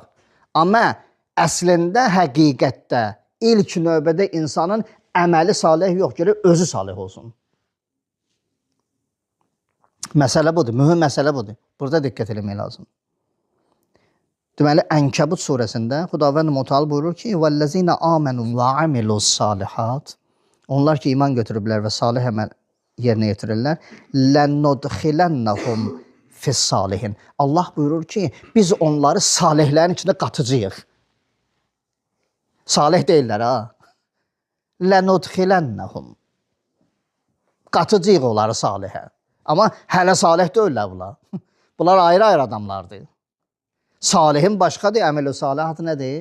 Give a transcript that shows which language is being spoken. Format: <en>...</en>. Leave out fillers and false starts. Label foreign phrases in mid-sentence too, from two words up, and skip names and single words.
<az>Amma əslində, həqiqətdə, ilk növbədə insanın əməli salih yox, gəlir özü salih olsun. Məsələ budur, mühüm məsələ budur. Burada diqqət eləmək lazım. Deməli, Ənkəbut surəsində Xudavənd Mütəal buyurur ki,</az> <ar>وَالَّذِينَ آمَنُوا وَعَمِلُوا الصَّالِحَاتِ</ar> <az>Onlar ki, iman götürüblər və salih əməl yerinə yetirirlər.</az> <ar>لَنُدْخِلَنَّهُمْ fis-salihin.</ar> <az>Allah buyurur ki, biz onları salihlərin içində qatıcıyıq. Salih deyirlər, ha. Lənudxilennəhum. Qatıcıyıq onları salihə. Amma hələ salih deyirlər bunlar. Bunlar ayrı-ayrı adamlardır. Salihin başqadır, əməl-i salihat nədir?</az>